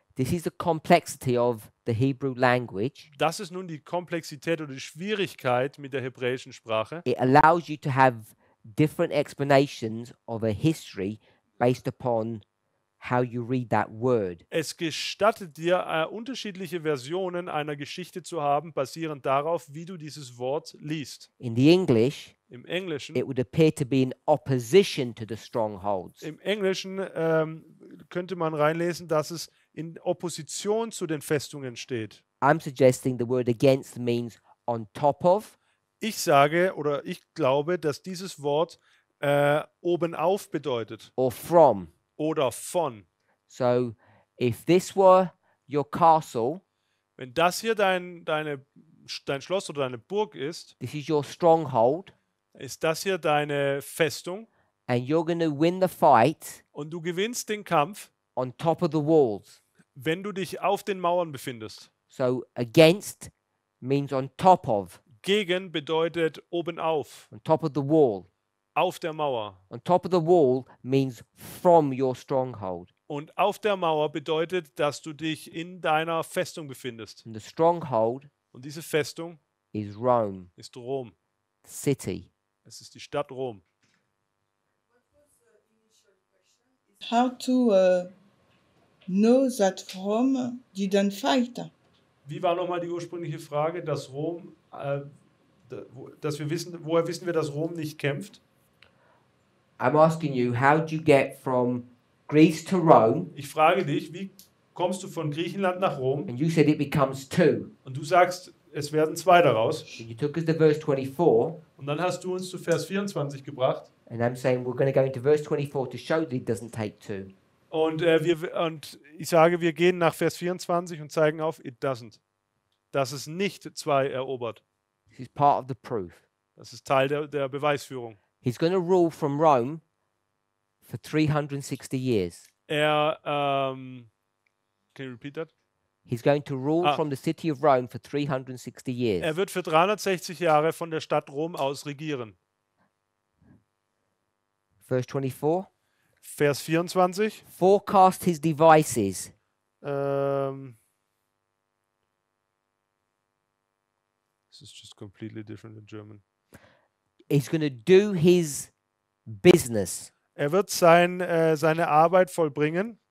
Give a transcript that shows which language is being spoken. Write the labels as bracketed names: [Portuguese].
[English] This is the complexity of the Hebrew language. [German] Das ist nun die Komplexität oder die Schwierigkeit mit der hebräischen Sprache. [English] It allows you to have different explanations of a history based upon how you read that word. [German] Es gestattet dir, unterschiedliche Versionen einer Geschichte zu haben, basierend darauf, wie du dieses Wort liest. [English] In the English, [German] Im Englischen, [English] it would appear to be in opposition to the strongholds. [German] im Englischen könnte man reinlesen, dass es in Opposition zu den Festungen steht. [English] I'm suggesting the word against means on top of, [German] Ich sage oder ich glaube, dass dieses Wort obenauf bedeutet [English] or from. [German] oder von. [English] So if this were your castle, [German] Wenn das hier dein Schloss oder deine Burg ist, [English] this is your stronghold, [German] ist das hier deine Festung [English] and you're going to win the fight [German] und du gewinnst den Kampf, [English] on top of the walls. [German] wenn du dich auf den Mauern befindest. [English] So against means on top of, [German] Gegen bedeutet obenauf, [English] on top of the wall. [German] auf der Mauer. [English] On top of the wall means from your stronghold. [German] Und auf der Mauer bedeutet, dass du dich in deiner Festung befindest. [English] And the stronghold [German] Und diese Festung [English] is Rome, [German] ist Rom. [English] city. [German] Es ist die Stadt Rom. [English] How to know that Rome didn't fight? [German] Wie war nochmal die ursprüngliche Frage, dass Rom, woher wissen wir, dass Rom nicht kämpft? [English] I'm asking you, how do you get from Greece to Rome? [German] Ich frage dich, wie kommst du von Griechenland nach Rom? [English] And you said it becomes two. [German] Und du sagst, es werden zwei daraus. [English] So you took us to verse 24. [German] Und dann hast du uns zu Vers 24 gebracht. [English] And I'm saying we're going to go into verse 24 to show that it doesn't take two. [German] Und ich sage, wir gehen nach Vers 24 und zeigen auf, [English] it doesn't. [German] Dass es nicht zwei erobert. [English] This is part of the proof. [German] Das ist Teil der Beweisführung. [English] He's going to rule from Rome for 360 years. Can you repeat that? He's going to rule Ah. from the city of Rome for 360 years. [German] Er wird für 360 Jahre von der Stadt Rom aus regieren. [English] Verse 24. [German] Vers 24. [English] Forecast his devices. This is just completely different in German. He's going to do his business [German] Er wird seine Arbeit vollbringen